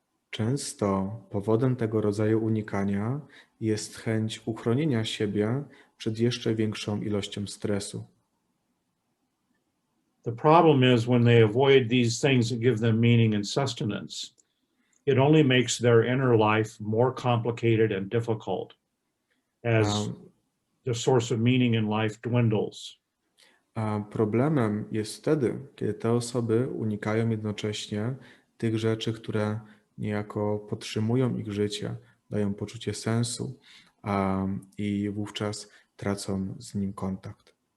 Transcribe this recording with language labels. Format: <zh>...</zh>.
<pl>Często powodem tego rodzaju unikania jest chęć uchronienia siebie przed jeszcze większą ilością stresu.</pl> <en>The problem is when they avoid these things that give them meaning and sustenance, it only makes their inner life more complicated and difficult as the source of meaning in life dwindles.</en> <pl>A problemem jest wtedy, kiedy te osoby unikają jednocześnie tych rzeczy, które niejako podtrzymują ich życie, dają poczucie sensu, i wówczas tracą z nim kontakt.</pl>